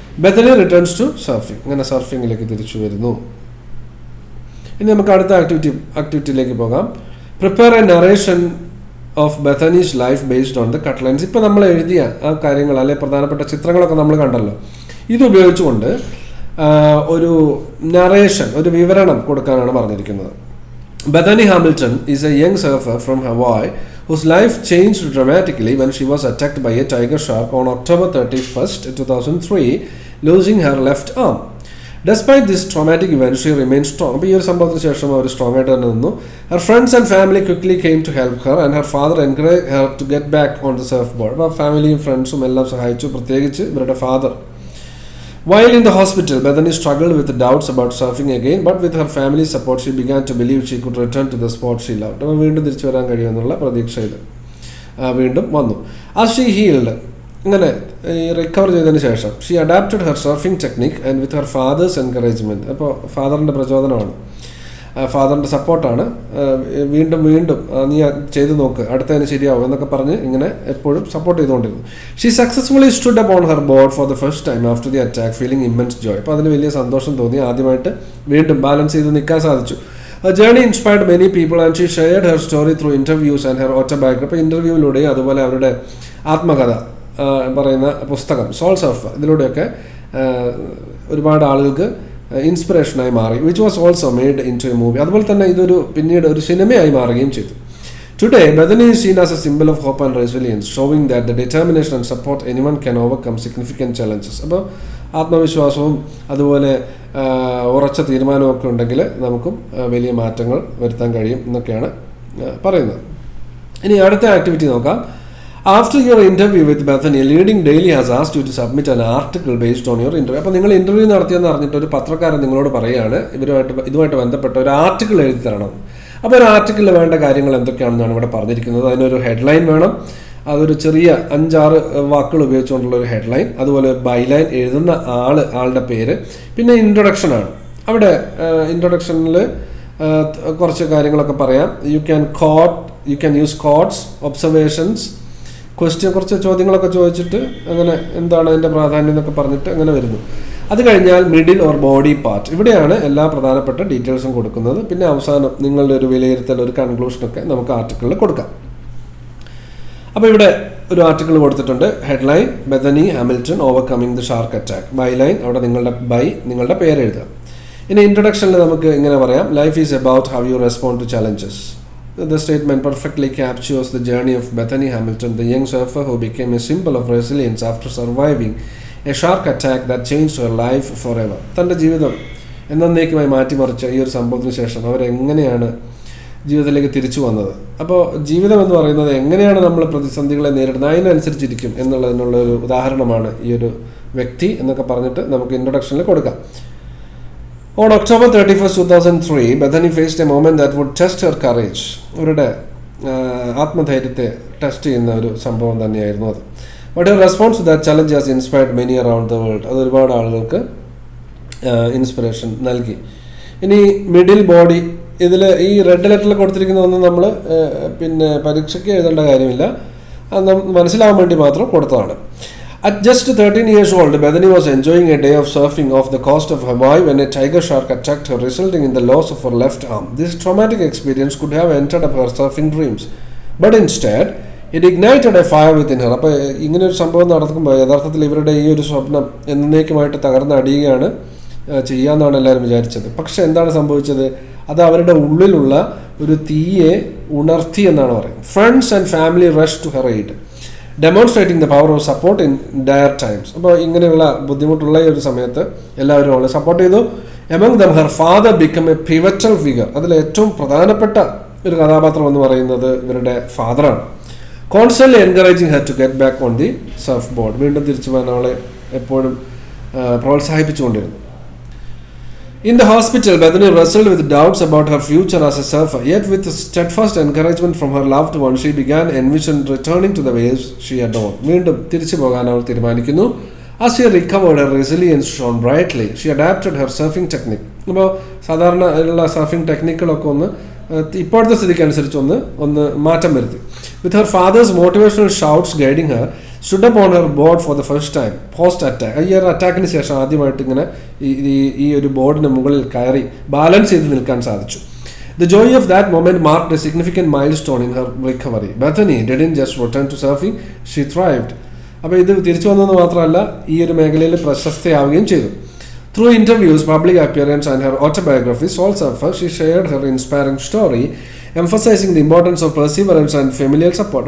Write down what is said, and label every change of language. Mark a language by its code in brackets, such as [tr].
[en] Bethany returns to surfing, [ml] അങ്ങനെ സർഫിങ്ങിലേക്ക് തിരിച്ചു വരുന്നു. ഇനി നമുക്ക് അടുത്ത ആക്ടിവിറ്റിയിലേക്ക് പോകാം. [en] Prepare a narration of Bethany's life based on the cut lines. [ml] ഇപ്പോൾ നമ്മൾ എഴുതിയ ആ കാര്യങ്ങൾ, അല്ലെങ്കിൽ പ്രധാനപ്പെട്ട ചിത്രങ്ങളൊക്കെ നമ്മൾ കണ്ടല്ലോ. ഇതുപയോഗിച്ചുകൊണ്ട് ഒരു നറേഷൻ, ഒരു വിവരണം കൊടുക്കാനാണ് പറഞ്ഞിരിക്കുന്നത്. Bethany Hamilton is A young surfer from Hawaii [en] whose life changed dramatically when she was attacked by a tiger shark on October 31st, 2003, losing her left arm. Despite this traumatic event, she remained strong. [ml] അപ്പോൾ ഈ ഒരു സംഭവത്തിന് ശേഷം അവർ strong ആയിട്ട് തന്നെ നിന്നു. [en] Her friends and family quickly came to help her and her father encouraged her to get back on the surfboard. [ml] അപ്പോൾ ഫാമിലിയും ഫ്രണ്ട്സും എല്ലാം സഹായിച്ചു, പ്രത്യേകിച്ച് ഇവരുടെ father. [en] While in the hospital, Bethany struggled with doubts about surfing again, but with her family's support, she began to believe she could return to the sport she loved. [ml] അപ്പോൾ വീണ്ടും തിരിച്ചു വരാൻ കഴിയുമെന്നുള്ള പ്രതീക്ഷയിൽ വീണ്ടും വന്നു. [en] As she healed, [ml] അങ്ങനെ recover ചെയ്തതിന് ശേഷം, [en] She adapted her surfing technique and with her father's encouragement. [ml] അപ്പോൾ ഫാദറിൻ്റെ പ്രചോദനമാണ്, ഫാദറിൻ്റെ സപ്പോർട്ടാണ്. വീണ്ടും നീ ചെയ്ത് നോക്ക്, അടുത്തതിന് ശരിയാവും എന്നൊക്കെ പറഞ്ഞ് ഇങ്ങനെ എപ്പോഴും സപ്പോർട്ട് ചെയ്തുകൊണ്ടിരുന്നു. [en] She successfully stood up on her board for the first time after the attack, feeling immense joy. [ml] അപ്പോൾ അതിന് വലിയ സന്തോഷം തോന്നി. ആദ്യമായിട്ട് വീണ്ടും ബാലൻസ് ചെയ്ത് നിൽക്കാൻ സാധിച്ചു. [en] Her journey inspired many people and she shared her story through interviews and her autobiography. [ml] അപ്പോൾ ഇൻ്റർവ്യൂവിലൂടെയും അതുപോലെ അവരുടെ ആത്മകഥ പറയുന്ന പുസ്തകം സോൾ സർഫ്, ഇതിലൂടെയൊക്കെ ഒരുപാട് ആളുകൾക്ക് ഇൻസ്പിറേഷനായി മാറി. [en] Which was also made into a movie. [ml] അതുപോലെ തന്നെ ഇതൊരു പിന്നീട് ഒരു സിനിമയായി മാറുകയും ചെയ്തു. [en] Today Bethany is seen as a symbol of hope and resilience, showing that the determination and support anyone can overcome significant challenges. [ml] അപ്പോൾ ആത്മവിശ്വാസവും അതുപോലെ ഉറച്ച തീരുമാനമൊക്കെ ഉണ്ടെങ്കിൽ നമുക്കും വലിയ മാറ്റങ്ങൾ വരുത്താൻ കഴിയും എന്നൊക്കെയാണ് പറയുന്നത്. ഇനി അടുത്ത ആക്ടിവിറ്റി നോക്കാം. [en] After your interview with Bethany, Leading Daily has asked you to submit an article based on your interview. [ml] അപ്പോൾ നിങ്ങൾ ഇൻ്റർവ്യൂ നടത്തിയെന്ന് അറിഞ്ഞിട്ട് ഒരു പത്രക്കാരൻ നിങ്ങളോട് പറയുകയാണ് ഇതുമായിട്ട് ബന്ധപ്പെട്ട ഒരു ആർട്ടിക്കിൾ എഴുതി തരണം. അപ്പോൾ ഒരു ആർട്ടിക്കിളിൽ വേണ്ട കാര്യങ്ങൾ എന്തൊക്കെയാണെന്നാണ് ഇവിടെ പറഞ്ഞിരിക്കുന്നത്. അതിനൊരു ഹെഡ്ലൈൻ വേണം, അതൊരു ചെറിയ 5-6 വാക്കുകൾ ഉപയോഗിച്ചുകൊണ്ടുള്ള ഒരു ഹെഡ്ലൈൻ, അതുപോലെ ബൈലൈൻ, എഴുതുന്ന ആളുടെ പേര്, പിന്നെ ഇൻട്രൊഡക്ഷനാണ്. അവിടെ ഇൻട്രൊഡക്ഷനിൽ കുറച്ച് കാര്യങ്ങളൊക്കെ പറയാം. [en] you can use quotes, observations, [ml] കുറച്ച് ചോദ്യങ്ങളൊക്കെ ചോദിച്ചിട്ട് അങ്ങനെ എന്താണ് അതിൻ്റെ പ്രാധാന്യം എന്നൊക്കെ പറഞ്ഞിട്ട് അങ്ങനെ വരുന്നു. അത് കഴിഞ്ഞാൽ മിഡിൽ ഓർ ബോഡി പാർട്ട്, ഇവിടെയാണ് എല്ലാ പ്രധാനപ്പെട്ട ഡീറ്റെയിൽസും കൊടുക്കുന്നത്. പിന്നെ അവസാനം നിങ്ങളുടെ ഒരു വിലയിരുത്തൽ, ഒരു കൺക്ലൂഷനൊക്കെ നമുക്ക് ആർട്ടിക്കിളിൽ കൊടുക്കാം. അപ്പോൾ ഇവിടെ ഒരു ആർട്ടിക്കിൾ കൊടുത്തിട്ടുണ്ട്. Headline Bethany Hamilton [en] Overcoming the shark attack. [ml] Byline അവിടെ നിങ്ങളുടെ പേര് എഴുതുക. ഇനി ഇൻട്രൊഡക്ഷനിൽ നമുക്ക് ഇങ്ങനെ പറയാം, [en] Life is about how you respond to challenges. The statement perfectly captures the journey of Bethany Hamilton, the young surfer who became a symbol of resilience after surviving a shark attack that changed her life forever. [ml] തൻ്റെ ജീവിതം എന്നേക്കുമായി മാറ്റിമറിച്ച ഈ ഒരു സംഭവത്തിന് ശേഷം അവരെങ്ങനെയാണ് ജീവിതത്തിലേക്ക് തിരിച്ചു വന്നത്. അപ്പോൾ ജീവിതം എന്ന് പറയുന്നത് എങ്ങനെയാണ് നമ്മൾ പ്രതിസന്ധികളെ നേരിടുന്നത് അതിനനുസരിച്ചിരിക്കും എന്നുള്ളതിനുള്ള ഒരു ഉദാഹരണമാണ് ഈ ഒരു വ്യക്തി എന്നൊക്കെ പറഞ്ഞിട്ട് നമുക്ക് ഇൻട്രൊഡക്ഷനിൽ കൊടുക്കാം. [en] On October 31st, 2003, Bethany faced a moment that would test her courage. [ml] അവരുടെ ആത്മധൈര്യത്തെ ടെസ്റ്റ് ചെയ്യുന്ന ഒരു സംഭവം തന്നെയായിരുന്നു അത്. [en] But her response to that challenge has inspired many around the world. [ml] അത് ഒരുപാട് ആളുകൾക്ക് ഇൻസ്പിറേഷൻ നൽകി. ഇനി മിഡിൽ ബോഡി, ഇതിൽ ഈ റെഡ് ലെറ്ററിൽ കൊടുത്തിരിക്കുന്നതൊന്നും നമ്മൾ പിന്നെ പരീക്ഷയ്ക്ക് എഴുതേണ്ട കാര്യമില്ല, അത് മനസ്സിലാവാൻ വേണ്ടി മാത്രം കൊടുത്തതാണ്. [en] At just 13 years old, Bethany was enjoying a day of surfing off the coast of Hawaii when a tiger shark attacked her, resulting in the loss of her left arm. This traumatic experience could have entered up her surfing dreams, but instead, it ignited a fire within her. [ml] അപ്പോൾ ഇങ്ങനെ ഒരു സംഭവം നടക്കുമ്പോൾ യഥാർത്ഥത്തിൽ ഇവരുടെ ഈ ഒരു സ്വപ്നം എന്നേക്കുമായിട്ട് തകർന്നടിയുകയാണ് ചെയ്യാമെന്നാണ് എല്ലാവരും വിചാരിച്ചത്. പക്ഷെ എന്താണ് സംഭവിച്ചത്? അത് അവരുടെ ഉള്ളിലുള്ള ഒരു തീയെ ഉണർത്തി എന്നാണ് പറയുന്നത്. [en] Friends and family rushed to her aid, demonstrating the power of support in dire times. [ml] അപ്പോൾ ഇങ്ങനെയുള്ള ബുദ്ധിമുട്ടുള്ള ഈ ഒരു സമയത്ത് എല്ലാവരും അവളെ സപ്പോർട്ട് ചെയ്തു. [en] Among them, her father became a pivotal figure. [ml] അതിൽ ഏറ്റവും പ്രധാനപ്പെട്ട ഒരു കഥാപാത്രം എന്ന് പറയുന്നത് ഇവരുടെ ഫാദറാണ്. [en] Constantly encouraging her to get back on the surfboard. [ml] വീണ്ടും തിരിച്ചു പോകാൻ അവളെ എപ്പോഴും പ്രോത്സാഹിപ്പിച്ചുകൊണ്ടിരുന്നു. [en] In the hospital, Bethany wrestled with doubts about her future as a surfer. Yet with steadfast encouragement from her loved one, she began envision returning to the waves she adored. [ml] വീണ്ടും തിരിച്ചു പോകാൻ അവൾ തീരുമാനിക്കുന്നു. [en] As she recovered, her resilience shone brightly. She adapted her surfing technique. [ml] അപ്പോൾ സാധാരണ ഉള്ള surfing ടെക്നിക്കുകളൊക്കെ ഒന്ന് ഇപ്പോഴത്തെ സ്ഥിതിക്ക് അനുസരിച്ച് ഒന്ന് മാറ്റം വരുത്തി. [en] With her father's motivational shouts guiding her, stood up on her board for the first time post attack. [ml] ഈ ഒരു അറ്റാക്കിന് ശേഷം ആദ്യമായിട്ട് ഇങ്ങനെ ഈ ഒരു ബോർഡിന് മുകളിൽ കയറി ബാലൻസ് ചെയ്ത് നിൽക്കാൻ സാധിച്ചു. [en] The joy of that moment marked a significant milestone in her recovery. Bethany didn't just return to surfing, she thrived. [ml] അപ്പോൾ ഇത് തിരിച്ചു വന്നതെന്ന് മാത്രമല്ല, ഈ ഒരു മേഖലയിൽ പ്രശസ്തയാവുകയും ചെയ്തു. [en] Through interviews, public appearance and her autobiography, Soul Surfer, she shared her inspiring story, emphasizing the importance of perseverance and familial support.